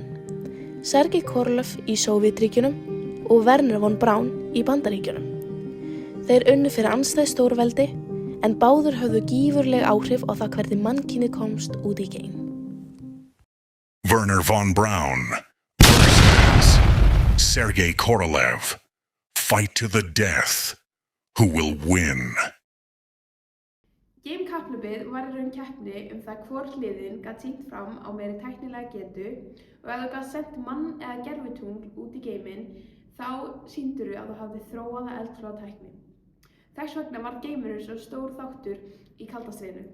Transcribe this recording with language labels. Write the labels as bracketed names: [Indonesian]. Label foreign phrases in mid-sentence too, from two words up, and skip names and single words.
[Icelandic] Sergej Korolev í Sovétríkjunum og Wernher von Braun í Bandaríkjunum. Þeir unnu fyrir andstæð stórveldi, en báðir höfðu gífurleg áhrif á það hvernig mannkynið komst út í geim. [English] Wernher von Braun versus Sergej Korolev. Fight to the death. Who will win? [Icelandic] Game-kapphlaupið var í raun keppni það hvor hliðin gat sýnt fram á meiri tæknilega getu og ef þú gat sent mann eða gervitungl út í geiminn þá sýndirðu að þú hafði þróaða eldflaugatækni. Þess vegna var geimurinn svo stór þáttur í kalda stríðinu.